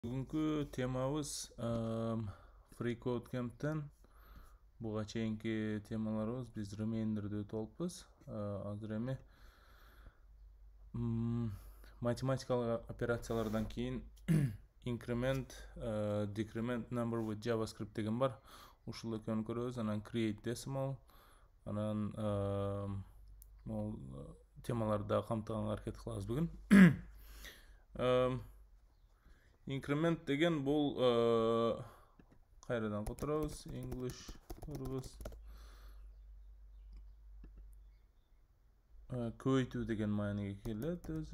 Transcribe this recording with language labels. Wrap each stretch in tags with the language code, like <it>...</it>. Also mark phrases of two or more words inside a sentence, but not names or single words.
<ky>Бүгүнкү темабыз FreeCodeCamp'ten буга чейинки темаларыбыз биз Remainder'ды өтүп алыппыз. Азыр эми математикалык операциялардан кийин</ky> <en>increment, decrement number with JavaScript</en> <ky>деген бар. Ушул экөөнү көрөбүз. Анан</ky> <en>create decimal,</en> <ky>анан могул темаларды да камтыганга аракет кылабыз бүгүн. Increment деген бул кайрадан которобуз. English көрөбүз. Көбөйтүү деген мааниге келет өзү.</ky>